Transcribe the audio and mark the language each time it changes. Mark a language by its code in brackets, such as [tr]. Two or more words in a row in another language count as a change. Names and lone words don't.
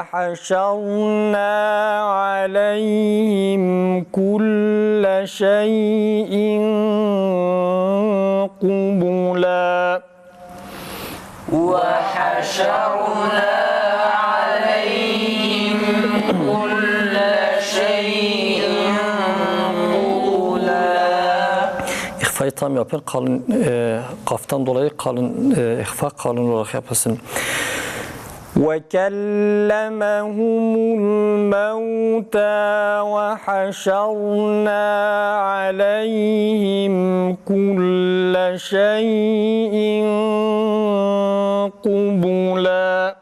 [ar] وحشرنا عليهم كل شيء قبلا وحشرنا عليهم كل شيء قبلا. [tr] İhfayı tam yapın. Kalın kaftan dolayı kalın ihfa kalın olarak yapılsın. [ar] وَكَلَّمَهُمُ الْمَوْتَى وَحَشَرْنَا عَلَيْهِمْ كُلَّ شَيْءٍ قُبُلًا